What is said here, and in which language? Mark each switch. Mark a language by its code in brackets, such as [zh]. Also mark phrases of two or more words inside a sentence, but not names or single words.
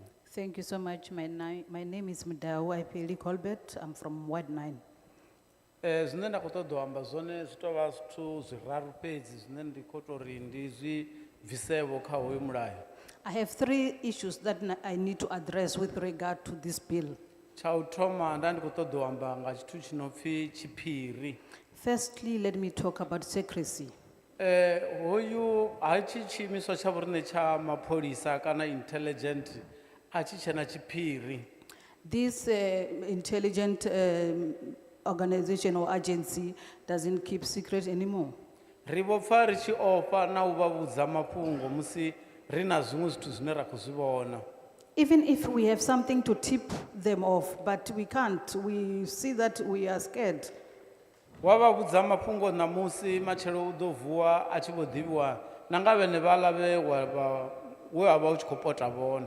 [en] Thank you so much. My name is Mdau Aipeli Colbert. I'm from Ward 9. [ve] Zwine nda khou ṱoḓa u amba zwone zwi tou vha zwithu zwiraru fhedzi zwine ndi khou tou ri ndi zwi bvisevho kha hoyu mulayo. [en] I have 3 issues that I need to address with regard to this bill. [ve] Tsha u thoma nda ndi khou ṱoḓa u amba nga tshithu tshi no pfi tshiphiri. [en] Firstly, let me talk about secrecy. [ve] Hoyu ha tshi tshiimiswa tsha vhoriṋe tsha mapholisa kana intelligent a tshi tshena tshiphiri. [en] This intelligent organization or agency doesn't keep secret anymore. [ve] Ri vho pfa ri tshi ofha na u vha vhudza mafhungo musi ri na zwiṅwe zwithu zwine ra khou zwi vhona. [en] Even if we have something to tip them off, but we can't. We see that we are scared. [ve] wa vha vhudza mafhungo ṋamusi matshelo u ḓo vuwa a tshi vho ḓivhiwa na nga vhene vhaḽa we wa vha u tshi khou pota vhone.